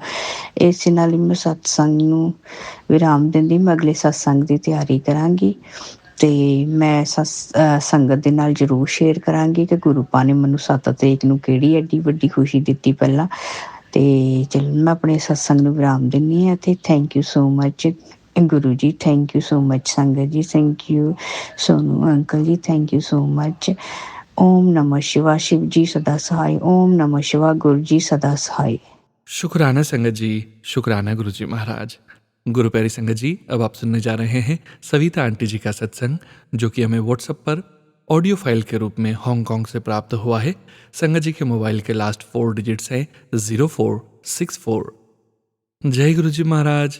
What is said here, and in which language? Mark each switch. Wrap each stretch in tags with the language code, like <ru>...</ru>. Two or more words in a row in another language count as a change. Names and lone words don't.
<pa>ਇਸੇ ਨਾਲ ਹੀ ਮੈਂ ਸਤਸੰਗ ਨੂੰ ਵਿਰਾਮ ਦਿੰਦੀ, ਮੈਂ ਅਗਲੇ ਸਤਸੰਗ ਦੀ ਤਿਆਰੀ ਕਰਾਂਗੀ ਅਤੇ ਮੈਂ ਸੰਗਤ ਦੇ ਨਾਲ ਜ਼ਰੂਰ ਸ਼ੇਅਰ ਕਰਾਂਗੀ ਕਿ ਗੁਰੂ ਪਾ ਨੇ ਮੈਨੂੰ 7 ਤਰੀਕ ਨੂੰ ਕਿਹੜੀ ਐਡੀ ਵੱਡੀ ਖੁਸ਼ੀ ਦਿੱਤੀ ਪਹਿਲਾਂ। ਅਤੇ ਚਲੋ ਮੈਂ ਆਪਣੇ ਸਤਸੰਗ ਨੂੰ ਵਿਰਾਮ ਦਿੰਦੀ ਹਾਂ ਅਤੇ</pa> <en>thank you so much</en> <pa>ਗੁਰੂ ਜੀ,</pa> <en>thank you so much</en> <pa>ਸੰਗਤ ਜੀ,</pa> <en>thank you</en> <pa>ਸੋਨੂ ਅੰਕਲ ਜੀ,</pa> <en>thank you so much.</en> <hi>ओम नमः शिवाय शिव जी सदा सहाय। ओम नमः शिवाय गुरु जी सदा सहाय। शुक्राना संगत जी, शुक्राना गुरु जी महाराज। गुरु प्यारी संगत जी, अब आप सुनने जा रहे हैं सविता आंटी जी का सत्संग, जो कि हमें व्हाट्सएप पर</hi> <en>audio file</en> <hi>के रूप में हांगकांग से प्राप्त हुआ है। संगत जी के मोबाइल के</hi> <en>last 4 digits</en> <hi>हैं 0464। जय गुरु जी महाराज।</hi>